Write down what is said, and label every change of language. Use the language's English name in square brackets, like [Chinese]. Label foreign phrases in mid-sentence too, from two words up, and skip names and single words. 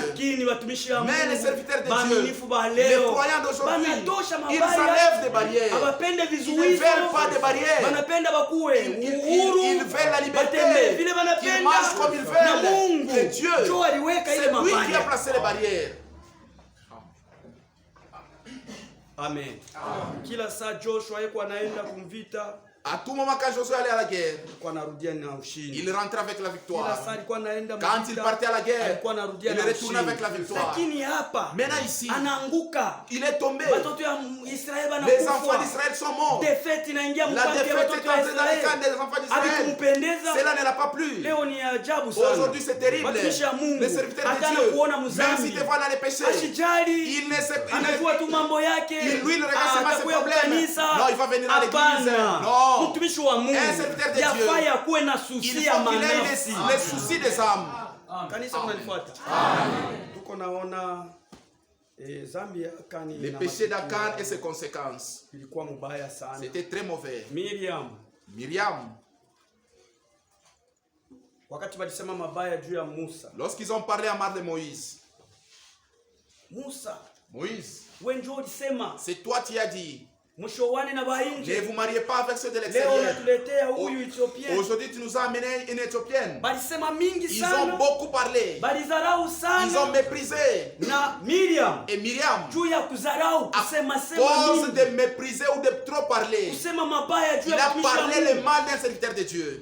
[French] Mais les serviteurs de Dieu, les croyants d'aujourd'hui, ils enlèvent des barrières. Ils ne veulent pas de barrières. Ils veulent la liberté. Qu'ils marchent comme ils veulent. Et Dieu, c'est lui qui a placé les barrières. Amen. [Swahili] Kila saa Joshua yuko anaenda kumvita. [French] À tout moment quand Josué allait à la guerre, il rentrait avec la victoire. Quand il partait à la guerre, il retournait avec la victoire. Maintenant ici, il est tombé. Les enfants d'Israël sont morts. La défaite est entrée dans les camps des enfants d'Israël. Cela ne l'a pas plu. Aujourd'hui c'est terrible. Les serviteurs de Dieu, même s'ils te voient dans les péchés, il ne regarde seulement ses problèmes. Non, il va venir à l'église. Non. [Swahili] Mtumishi wa Mungu yafaa kuwe na susi ya manafsi, [French] les soucis des âmes. [Swahili] Kanisa mnanifuata? Tuko naona zambi ya Akani, [French] le péché d'Akan et ses conséquences. [Swahili] Ilikuwa mbaya sana. [French] C'était très mauvais. [Swahili] Miriam wakati walisema mabaya juu ya Musa, [French] lorsqu'ils ont parlé à mal de Moïse, Moïse, [Swahili] wewe ndio ulisema, [French] c'est toi qui as dit, ne vous mariez pas avec ceux de l'extérieur. Aujourd'hui, tu nous as amené une Éthiopienne. Ils ont beaucoup parlé. Ils ont méprisé. Et Myriam, à cause de mépriser ou de trop parler, il a parlé le mal d'un serviteur de Dieu.